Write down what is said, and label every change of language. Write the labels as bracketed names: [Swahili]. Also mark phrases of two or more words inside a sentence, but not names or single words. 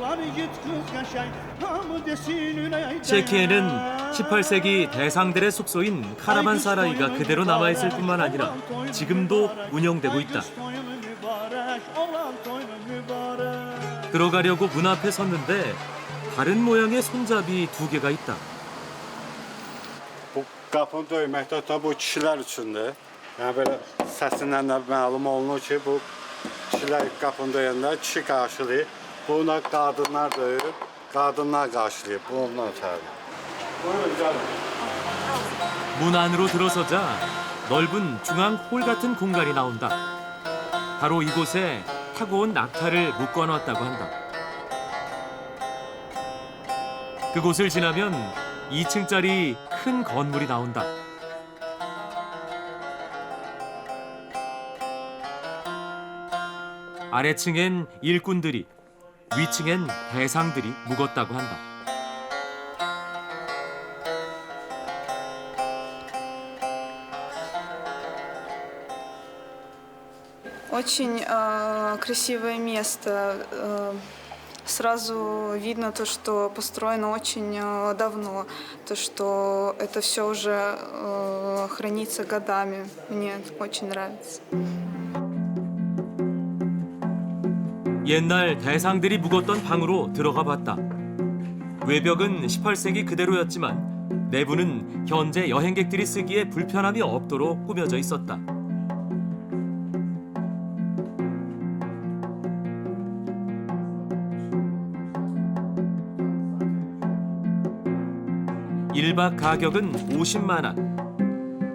[Korean] 셰키에는 18세기 대상들의 숙소인 카라반사라이가 그대로 남아있을 뿐만 아니라 지금도 운영되고 있다. 들어가려고 문 앞에 섰는데 다른 모양의 손잡이 2개가 있다. [Azerbaijani] Bu qapını döyməkdə da bu kişilər üçündür. Yəni belə səsindən də məlum olunur ki, bu kişilər qapını döyəndə kişi qarşılayır. Buna qadınlar döyür, qadınlar qarşılayır. Bu ondan ötəri. Buyurun gəlin. [Korean] 문 안으로 들어서자 넓은 중앙 홀 같은 공간이 나온다. 바로 이곳에 타고 온 낙타를 묶어놨다고 한다. 그곳을 지나면 2층짜리 큰 건물이 나온다. 아래층엔 일꾼들이, 위층엔 대상들이 묵었다고 한다. [Russian] Очень красивое место. Сразу видно то, что построено очень давно, то, что это все уже хранится годами. Мне очень нравится. [Korean] 옛날 대상들이 묵었던 방으로 들어가 봤다. 외벽은 18세기 그대로였지만 내부는 현재 여행객들이 쓰기에 불편함이 없도록 꾸며져 있었다. 일박 가격은 50만 원.